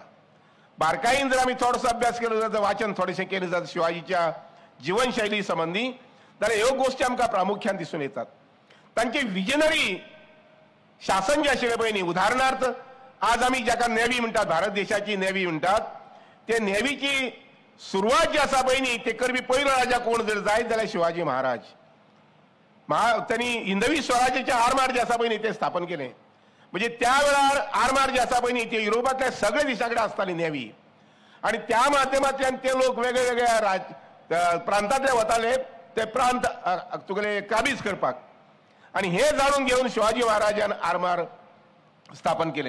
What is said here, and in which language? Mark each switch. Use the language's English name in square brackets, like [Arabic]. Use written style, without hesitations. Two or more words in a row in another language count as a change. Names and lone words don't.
[Konkani] बारकायेन जर आमी थोडोसो अभ्यास केलो जाल्यार वाचन थोडेशें केलें जाल्यार शिवाजीच्या जीवनशैली संबंधी जाल्यार ह्यो गोश्टी आमकां प्रामुख्यान दिसून येतात. तांचे विजनरी शासन जे आशिल्लें पळय न्ही, उदाहरणार्थ आज आमी जाका नेव्ही म्हणटात, भारत देशाची नेव्ही म्हणटात, ते नेव्हीची सुरवात जी आसा पळय न्ही ते करपी पयलो राजा कोण जर जायत जाल्यार शिवाजी महाराज. त्यांनी हिंदवी स्वराज्याचे आरमार जे आसा पळय न्ही ते स्थापन केलें. म्हणजे त्या वेळार आरमार जे आसा पळय न्ही ते युरोपातल्या सगळ्या देशा कडेन आसताली नेव्ही आणि त्या माध्यमांतल्यान ते लोक वेगळ्या वेगळ्या प्रांतांतले वताले ते प्रांत तुगेले काबीज करपाक. आणि हे जाणून घेवन शिवाजी महाराजान आरमार स्थापन केलें.